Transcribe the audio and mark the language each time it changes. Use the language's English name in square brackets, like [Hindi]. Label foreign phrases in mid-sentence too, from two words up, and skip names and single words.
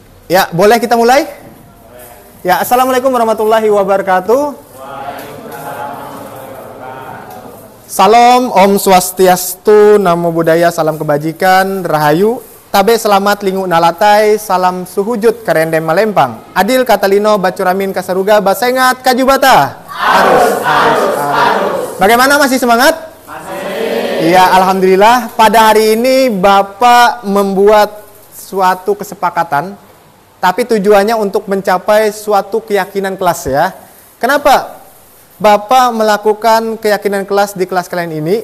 [Indonesian] Ya, boleh kita mulai? [Arabic] Ya, السلام عليكم ورحمة الله وبركاته. [Indonesian] Salam, [Balinese] Om Swastiastu, [Pali] Namo Buddhaya, [Indonesian] salam kebajikan, Rahayu, [Ngaju] Tabe selamat lingu nalatai, salam suhujud karendem malempang. [Kendayan] Adil katalino bacuramin kasaruga basengat kajubata. [Indonesian] Harus. Bagaimana, masih semangat? Masih. Iya, alhamdulillah. Pada hari ini Bapak membuat suatu kesepakatan, tapi tujuannya untuk mencapai suatu keyakinan kelas ya. Kenapa Bapak melakukan keyakinan kelas di kelas kalian ini?